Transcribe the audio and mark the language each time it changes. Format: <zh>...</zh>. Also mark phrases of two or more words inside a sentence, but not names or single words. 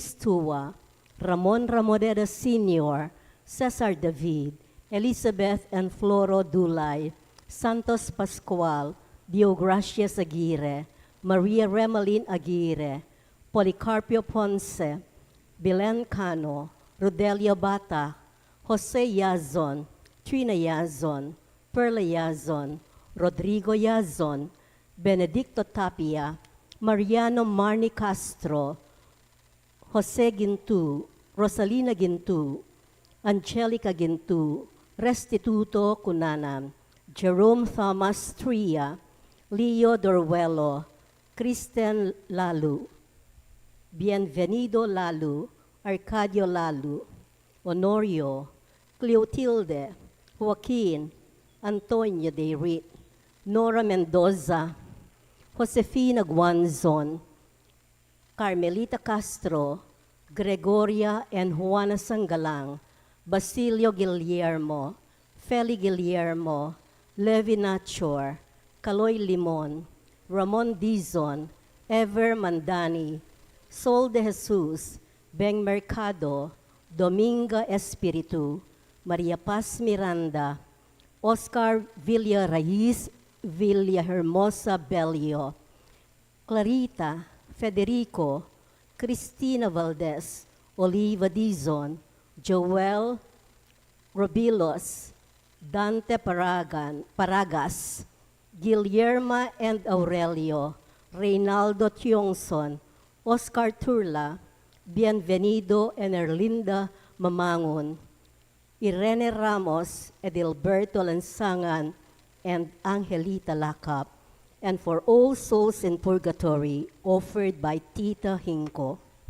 <en>Stua, Ramon Ramodeda Sr., Cesar David, Elizabeth and Floro Dulay, Santos Pascual, Diogracias Aguirre, Maria Remalin Aguirre, Policarpio Ponce, Belen Cano, Rodelio Bata, Jose Yazon, Trina Yazon, Perla Yazon, Rodrigo Yazon, Benedicto Tapia, Mariano Marni Castro, Jose Gintu, Rosalina Gintu, Angelica Gintu, Restituto Cunanam, Jerome Thomas Tria, Leo Dorwello, Kristen Lalu, Bienvenido Lalu, Arcadio Lalu, Honorio, Cleotilde, Joaquin, Antonio de Rit, Nora Mendoza, Josefina Guanzon, Carmelita Castro, Gregoria and Juana Sangalang, Basilio Guillermo, Feli Guillermo, Levi Nachor, Caloy Limon, Ramon Dizon, Ever Mandani, Sol de Jesus, Beng Mercado, Dominga Espiritu, Maria Paz Miranda, Oscar Villa Raiz, Villahermosa Belio, Clarita, Federico, Cristina Valdez, Oliva Dizon, Joel Robilos, Dante Paragas, Guillerma and Aurelio, Reynaldo Tiongson, Oscar Turla, Bienvenido and Erlinda Mamangon, Irene Ramos, Edilberto Lansangan, and Angelita Lacap, and for all souls in purgatory, offered by Tita Hinco.</en>